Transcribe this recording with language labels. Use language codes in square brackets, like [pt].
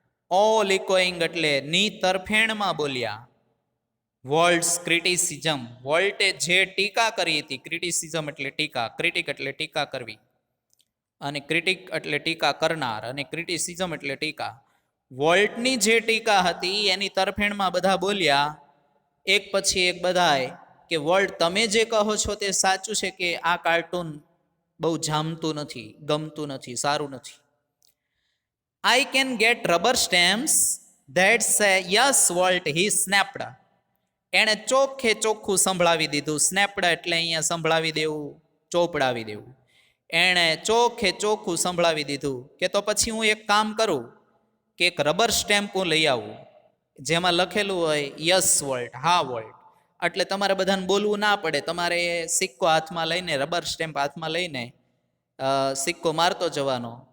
[en] all echoing [gu] એટલે ની તરફેણમાં બોલ્યા. વોલ્ટ્સ ક્રિટિસિઝમ, વોલ્ટે જે ટીકા કરી હતી, ક્રિટિસિઝમ એટલે ટીકા, ક્રિટિક એટલે ટીકા કરવી, અને ક્રિટિક એટલે ટીકા કરનાર, અને ક્રિટિસિઝમ એટલે ટીકા. વોલ્ટની જે ટીકા હતી એની તરફેણમાં બધા બોલ્યા એક પછી એક બધાએ કે વોલ્ટ તમે જે કહો છો તે સાચું છે કે આ કાર્ટૂન બહુ જામતું નથી, ગમતું નથી, સારું નથી. [en] I can get rubber stamps that say yes Walt, he snapped. [gu] એણે ચોખ્ખે ચોખ્ખું સંભળાવી દીધું. સ્નેપ્ડ એટલે અહીંયા સંભળાવી દેવું, ચોપડાવી દેવું. એણે ચોખ્ખે ચોખ્ખું સંભળાવી દીધું કે તો પછી હું એક કામ કરું કે એક રબર સ્ટેમ્પ હું લઈ આવું જેમાં લખેલું હોય યસ વોલ્ટ, હા વોલ્ટ. એટલે તમારે બધાને બોલવું ના પડે, તમારે સિક્કો હાથમાં લઈને, રબર સ્ટેમ્પ હાથમાં લઈને સિક્કો મારતો જવાનો.